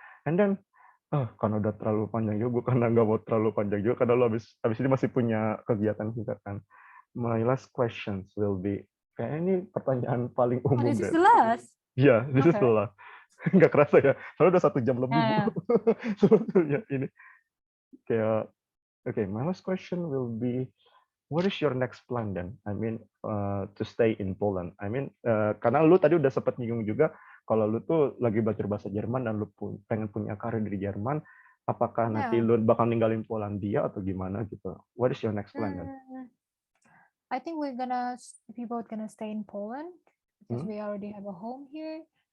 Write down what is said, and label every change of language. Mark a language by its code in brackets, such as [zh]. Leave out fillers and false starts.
[en] And then, [id] karena udah terlalu panjang juga, gue karena nggak mau terlalu panjang juga, karena lo abis ini masih punya kegiatan juga kan. [en] My last questions will be, [id] kayaknya ini pertanyaan paling Oh, umum [en] this is the last. [id] Iya, [en] this is Okay. the last. [id] Nggak kerasa ya, soalnya udah 1 jam lebih, Bu. [en] Yeah. [id] Sebetulnya ini. Kayak, [en] okay, my last question will be, what is your next plan then? I mean, to stay in Poland. I mean, [id] karena lu tadi udah sempat nyinggung juga kalau lu tuh lagi belajar bahasa Jerman dan lu pengen punya karir di Jerman, apakah nanti [en] Yeah. [id] lu bakal ninggalin Polandia atau gimana gitu? [en] What is your next plan then? I think we both gonna stay in Poland because we already have a home here.